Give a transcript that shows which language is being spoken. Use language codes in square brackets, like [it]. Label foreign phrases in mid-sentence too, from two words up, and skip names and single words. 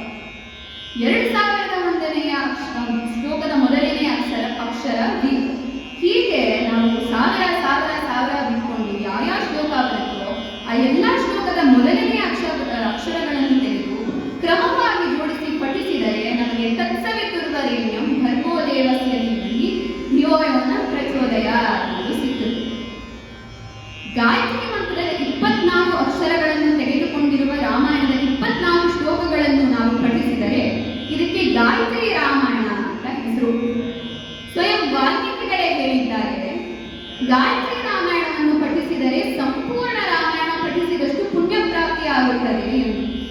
[kn] 2001ನೆಯ ಶ್ಲೋಕದ ಮೊದಲನೆಯ ಅಕ್ಷರ ವಿ. ಹೀಗೆ ನಾವು ಸಾವಿರ ಬಿಟ್ಕೊಂಡು ಯಾವ ಶ್ಲೋಕ ಬರುತ್ತೋ ಆ ಎಲ್ಲ ಶ್ಲೋಕದ ಮೊದಲನೆಯ ಅಕ್ಷರಗಳನ್ನು ತೆಗೆದು ಕ್ರಮವಾಗಿ ಜೋಡಿಸಿ ಪಠಿಸಿದರೆ ನಮಗೆ [sa] ತತ್ಸವಿತುರ್ವರೆಣ್ಯಂ ಭರ್ಗೋ ದೇವಸ್ಯ ಧೀಮಹಿ ಧಿಯೋ ಯೋ ನಃ ಪ್ರಚೋದಯಾತ್ [kn] ಎಂದು ಸಿಕ್ಕುತ್ತದೆ. ಗಾಯತ್ರಿ ಮಂತ್ರದ 24 ಅಕ್ಷರಗಳನ್ನು ತೆಗೆದುಕೊಂಡಿರುವ ರಾಮಾಯಣದ 24 ಶ್ಲೋಕಗಳನ್ನು ನಾವು ಪಠಿಸಿದರೆ ಇದಕ್ಕೆ ಗಾಯತ್ರಿ ರಾಮಾಯಣ ಅಂತ ಹೆಸರು. ಸ್ವಯಂ ವಾಲ್ಮೀಕಿಗಳೇ ಹೇಳಿದ್ದಾರೆ, ಗಾಯತ್ರಿ ರಾಮಾಯಣವನ್ನು ಪಠಿಸಿದರೆ ಸಂಪೂರ್ಣ ರಾಮಾಯಣ ಪಠಿಸಿದಷ್ಟು ಪುಣ್ಯ ಪ್ರಾಪ್ತಿಯಾಗುತ್ತದೆ ಎಂದು.